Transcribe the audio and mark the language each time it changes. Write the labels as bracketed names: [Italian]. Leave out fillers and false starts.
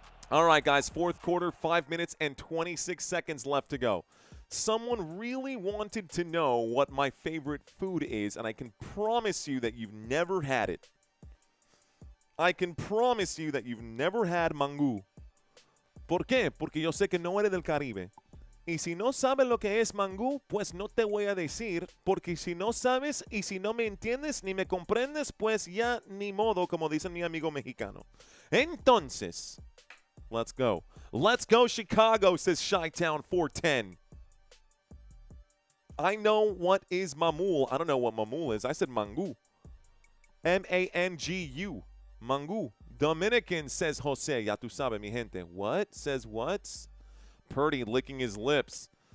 [English] All right, guys, 4th quarter, 5 minutes and 26 seconds left to go. Someone really wanted to know what my favorite food is, and I can promise you that you've never had it. I can promise you that you've never had mangú. [Spanish] ¿Por qué? Porque yo sé que no eres del Caribe. Y si no sabes lo que es mangú, pues no te voy a decir, porque si no sabes y si no me entiendes ni me comprendes, pues ya ni modo, como dice mi amigo mexicano. [English] Entonces, let's go. Let's go, Chicago, says Chi-Town 410. I know what is mamul. I don't know what mamul is. I said mangú. M-A-N-G-U. Mangú. Dominican, says Jose. [Spanish] Ya tu sabe, mi gente. [English] What? Says what? Purdy licking his lips.